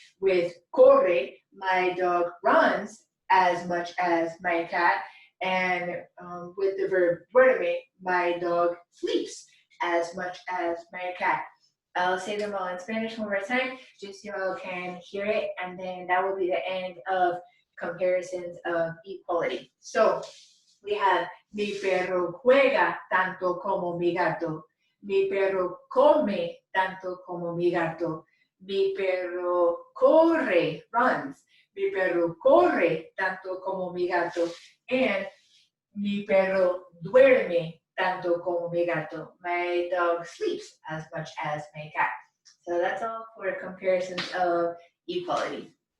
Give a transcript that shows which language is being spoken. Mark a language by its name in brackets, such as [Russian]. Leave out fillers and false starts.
[English] With corre, my dog runs as much as my cat. And with the verb duerme, my dog sleeps as much as my cat. I'll say them all in Spanish one more time, just so you all can hear it, and then that will be the end of comparisons of equality. So we have [Spanish] mi perro juega tanto como mi gato. Mi perro come tanto como mi gato. Mi perro corre, runs. Mi perro corre tanto como mi gato. And mi perro duerme tanto como mi gato. [English] My dog sleeps as much as my cat. So that's all for comparisons of equality.